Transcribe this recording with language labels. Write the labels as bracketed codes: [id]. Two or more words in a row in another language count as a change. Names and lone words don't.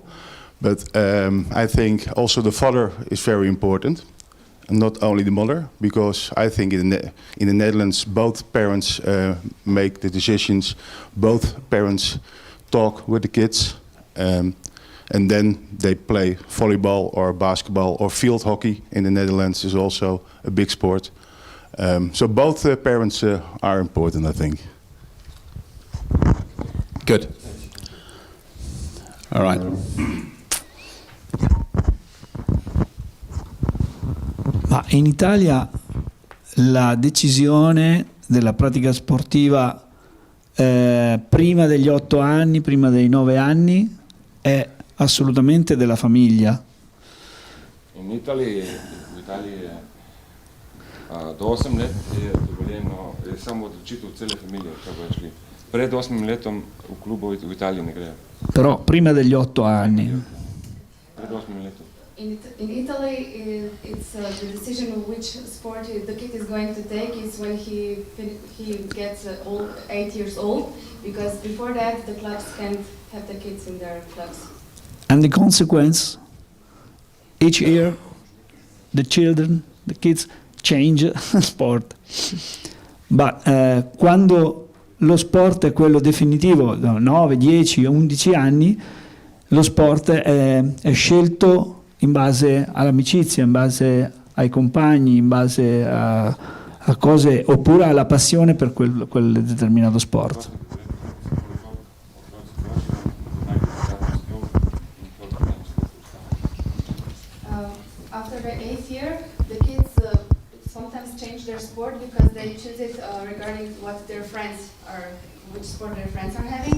[en] But I think also the father is very important, and not only the mother, because I think in the Netherlands both parents make the decisions, both parents talk with the kids, and then they play volleyball or basketball or field hockey in the Netherlands is also a big sport. So both parents are important, I think. Good. All right. [it] Ma in Italia la decisione della pratica sportiva prima degli 8 anni, prima dei 9 anni, è assolutamente della famiglia. [sl] In Italia do 8 let je dovoljeno, je samo odločitev cele familije, kako je šli. Pred 8 letom v klubu v Italiji ne grejo. [it] Però prima degli 8 anni. [sl] Pred 8 letom. [en] In Italy, it's the decision of which sport the kid is going to take is when he gets 8 years old, because before that the clubs can't have the kids in their clubs. And the consequence, each year, the kids change sport. [it] But quando lo sport è quello definitivo, 9, 10, 11 anni, lo sport è scelto in base all'amicizia, in base ai compagni, in base a cose, oppure alla passione per quel determinato sport. [en] After the 8th year, the kids sometimes change their sport because they choose it regarding what their friends are, which sport their friends are having.